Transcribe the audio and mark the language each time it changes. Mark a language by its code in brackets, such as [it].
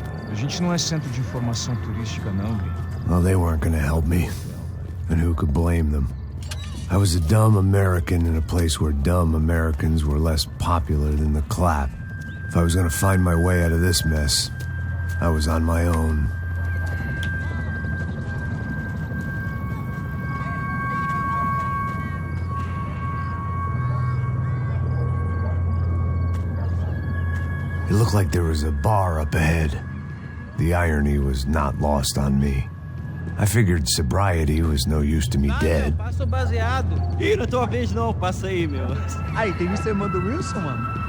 [pt] A gente não é centro de informação turística, não, Gui. [en] Well, they weren't gonna help me. And who could blame them? I was a dumb American in a place where dumb Americans were less popular than the clap. If I was gonna find my way out of this mess, I was on my own. It looked like there was a bar up ahead. The irony was not lost on me. I figured sobriety was no use to me dead. [pt] Passa o baseado. Ih, não é tua vez não, passa aí, meu. Aí, tem visto a irmã do Wilson, mano?